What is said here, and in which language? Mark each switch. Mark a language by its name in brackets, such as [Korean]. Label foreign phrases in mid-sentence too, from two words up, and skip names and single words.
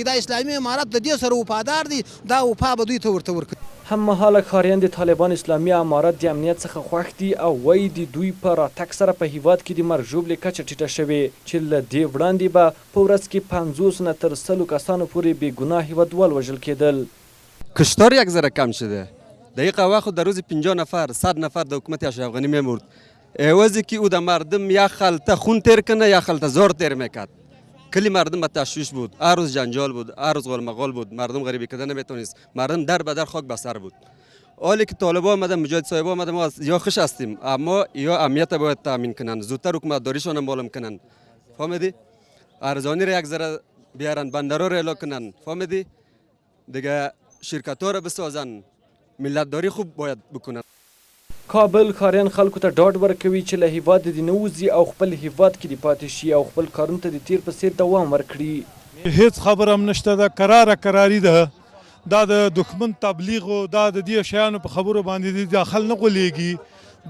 [Pashto] دا اسلامي امارت د دې سره وفادار دی دا وفا به دوی ته ورته ورکوي. هممهاله ښاریان د طالبان اسلامي امارت د امنیت څخه خوښ دي او وایي د دوی په راتګ سره په هیواد کې د مرګ ژوبلې کچه ټیټه شوې چې له دې وړاندې به په ورځ کې 50 نه تر 100 کسانو پورې بېګناه هیوادوال وژل کېدل. [Persian] کشتار یک ذره کم شده. دقیقا وقت در روز 50 نفر 100 نفر در حکومت اشرف غنی میمرد. عوضی که او در مردم یا خلطه خون تیر کنه یا خلطه زار تیر میکرد. کلی مردم به تشویش بود، هر روز جنجال بود، هر روز غلمغال بود، مردم غریبی کردن نمیتونست، مردم در به در خاک به سر بود. حالی که طالبان آمدن مجاهد صاحبا آمدن ما یا خوش هستیم اما یا امنیت باید تامین کنن زودتر حکومت داریشون هم معلوم کنن فهمیدی ارزانی را یک ذره بیارن بندرها را اعلام کنن فهمیدی دیگه شرکت ها را بسازن ملت داری خوب باید بکنن. [Pashto] کابل ښاریان خلکو ته ډاډ ورکوي چې له هیواد دې نه وځي او خپل هیواد کې دې پاتې شي او خپل کارونو ته د تیر په څیر دوام ورکړي. هیڅ خبره هم نشته ده کراري ده دا د دښمن تبلیغ او دا د دې شیانو په خبرو باندې داخل نه غولېږي.